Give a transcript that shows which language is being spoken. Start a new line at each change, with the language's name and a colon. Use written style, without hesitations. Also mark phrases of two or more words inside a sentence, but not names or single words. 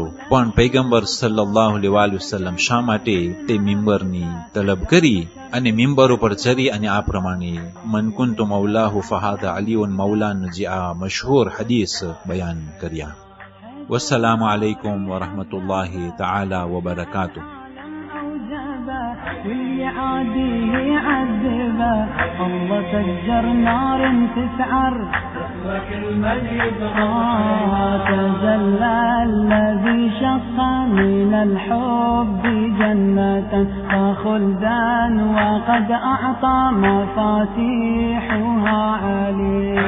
Gujarati: પણ પૈગંબર
Arabic: صلى الله عليه وسلم
Gujarati: શા માટે તે મિંબરની તલબ કરી અને મિંબર ઉપર ચડી અને આ પ્રમાણે
Arabic: من كنت مولاه فهذا علي
Gujarati: મૌલાનું જે આ મશહૂર હદીસ બયાન કર્યા.
Arabic: والسلام عليكم ورحمة الله تعالى وبركاته. واللي عاديه يعذبه الله سجر نار تسعر تجلى الذي شق من الحب جنة فخلدا وقد أعطى مفاتيحها علي